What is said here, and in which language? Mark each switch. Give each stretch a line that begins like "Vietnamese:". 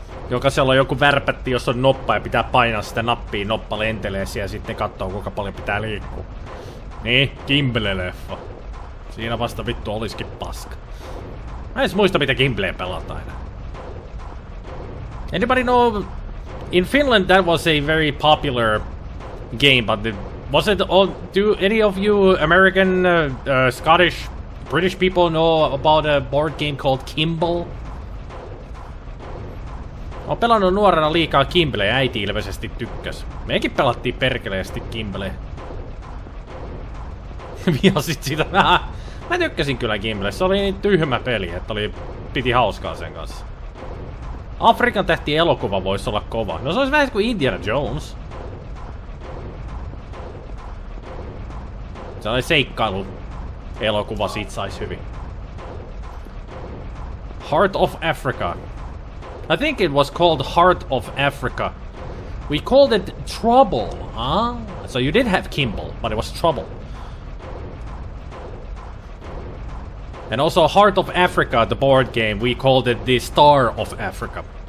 Finnish: Jokaisella on joku värpätti, jos on noppa ja pitää painaa sitä nappia, noppa lentelee siellä ja sitten katsoo kuinka paljon pitää liikkua. Niin, Kimble-leffa. Siinä vasta vittu olisikin paska. Mä en muista mitä Gimbleä pelataan aina.
English: Anybody know? In Finland that was a very popular game, but was it all? Do any of you American, Scottish, British people know about a board game called Kimble?
Finnish: Oon pelannut nuorena liikaa Kimbleä, äiti ilmeisesti tykkäs. Mekin pelattiin perkeleesti Kimbleä. Vihasit sitä. Mä tykkäsin kyllä Kimble, se oli niin tyhmä peli, että piti hauskaa sen kanssa. Afrikan tähti elokuva voisi olla kova. No se olisi vähän kuin Indiana Jones. Se oli seikkailu elokuva, siitä sais hyvin.
English: Heart of Africa. I think it was called Heart of Africa. We called it Trouble, huh? So you did have Kimble, but it was Trouble. And also Heart of Africa, the board game, we called it the Star of Africa.